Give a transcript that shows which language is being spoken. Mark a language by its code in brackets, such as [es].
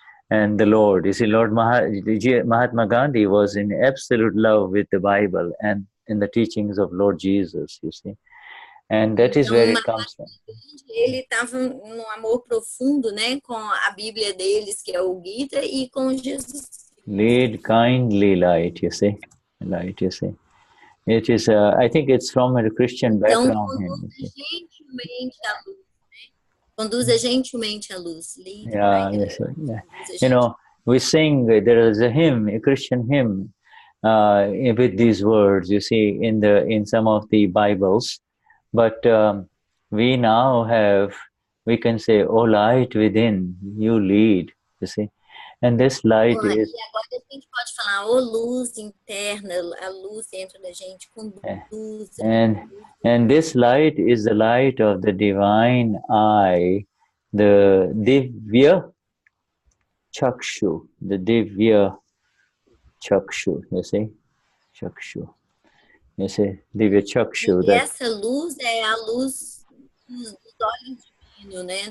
[en] And the Lord, you see, Mahatma Gandhi was in absolute love with the Bible and in the teachings of Lord Jesus, you see. And that is where it comes from. [pt] Ele estava num amor profundo, né, com a Bíblia deles, que é o Gita, e com Jesus. [en] Lead kindly, light, you see. Light, you see. It is, I think it's from a Christian background. [pt] Então, conduza gentilmente a luz. [en] Yes. You know, we sing, there is a hymn, a Christian hymn, with these words, you see, in some of the Bibles. But we now we can say, oh light within, you lead, you see. And this light is... [pt] E agora a gente pode falar, oh luz interna, a luz dentro da gente, conduz. [en] And this light is the light of the divine eye, the Divya Chakshu, the Divya Chakshu, you see? Chakshu. You see, Divya Chakshu. [pt] E essa luz é a luz dos olhos divinos, né?